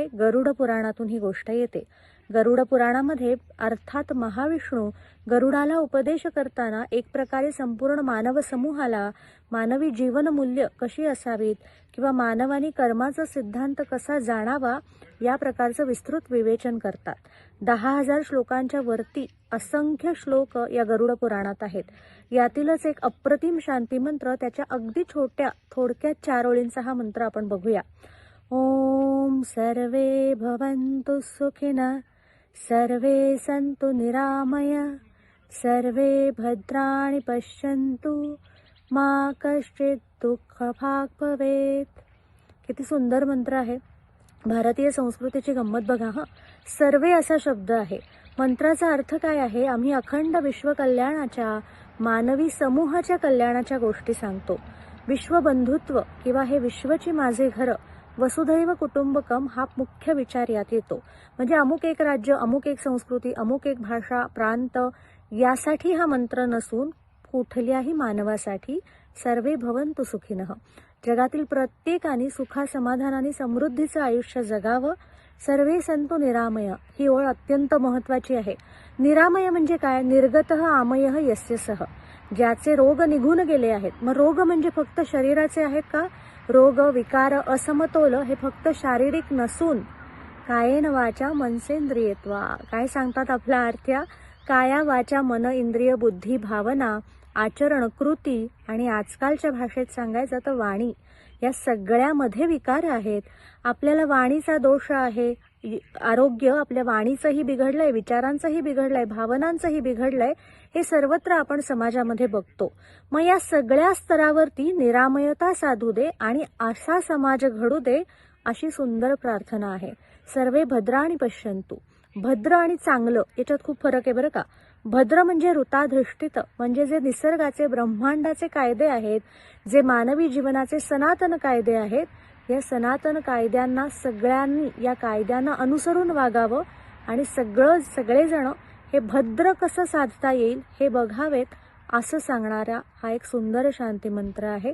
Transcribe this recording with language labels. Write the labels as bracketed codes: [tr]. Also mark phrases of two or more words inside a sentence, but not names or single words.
[mr] गरुड पुराणातून ही गोष्ट येते. गरुड पुराणामध्ये अर्थात महाविष्णू गरुडाला उपदेश करताना एक प्रकारे संपूर्ण मानव समूहाला मानवी जीवनमूल्य कशी असावीत किंवा मानवानी कर्माचा सिद्धांत कसा जाणावा या प्रकारचं विस्तृत विवेचन करतात. 10,000 श्लोकांच्या वरती असंख्य श्लोक या गरुड पुराणात आहेत. यातीलच एक अप्रतिम शांती मंत्र, त्याच्या अगदी थोडक्यात 4 ओळींचा हा मंत्र आपण बघूया. [sa] ओम सर्वे भवन्तु सुखिनः, सर्वे सन्तु निरामया, सर्वे भद्राणि पश्यन्तु, मा कश्चित् दुःखभाग् भवेत्. [mr] किती सुंदर मंत्र आहे. भारतीय संस्कृतीची गंमत बघा. सर्वे असा शब्द आहे. मंत्राचा अर्थ काय आहे? आम्ही अखंड विश्व कल्याणाच्या, मानवी समूहाच्या कल्याणाच्या गोष्टी सांगतो. विश्वबंधुत्व किंवा हे विश्वची माझे घर, [sa] वसुधैव कुटुंबकम [mr] हा मुख्य विचार यात येतो. म्हणजे अमुक एक राज्य, अमुक एक संस्कृती, अमुक एक भाषा, प्रांत यासाठी हा मंत्र नसून कुठल्याही मानवासाठी [sa] सर्वे भवन्तु सुखिनः, [mr] जगातील प्रत्येकाने सुखासमाधानाने समृद्धीचं आयुष्य जगावं. [sa] सर्वे सन्तु निरामय [mr] ही ओळ अत्यंत महत्वाची आहे. निरामय म्हणजे काय? [sa] निर्गतः आमयः यस्य सः, [mr] ज्याचे रोग निघून गेले आहेत. मग रोग म्हणजे फक्त शरीराचे आहेत का? रोग, विकार, असमतोल हे फक्त शारीरिक नसून [sa] कायेन वाचा मनसेंद्रियत्वा, [mr] काय सांगतात आपला अर्थ? काया वाचा मन इंद्रिय बुद्धी भावना आचरण कृती आणि आजकालच्या भाषेत सांगायचं तर वाणी, या सगळ्यामध्ये विकार आहेत. आपल्याला वाणीचा दोष आहे. आरोग्य आपल्या वाणीचंही बिघडलंय, विचारांचंही बिघडलंय, भावनांचंही बिघडलंय. हे सर्वत्र आपण समाजामध्ये बघतो. मग या सगळ्या स्तरावरती निरामयता साधू दे आणि असा समाज घडू दे, अशी सुंदर प्रार्थना आहे. [sa] सर्वे भद्राणि पश्यन्तु. [mr] भद्र आणि चांगलं याच्यात खूप फरक आहे बरं का. भद्र म्हणजे ऋताधिष्ठित, म्हणजे जे निसर्गाचे ब्रह्मांडाचे कायदे आहेत, जे मानवी जीवनाचे सनातन कायदे आहेत, या सनातन कायद्यांना सगळ्यांनी या कायद्यांना अनुसरून वागावं आणि सगळेजण हे भद्र कसं साधता येईल हे बघावेत असं सांगणारा हा एक सुंदर शांती मंत्र आहे.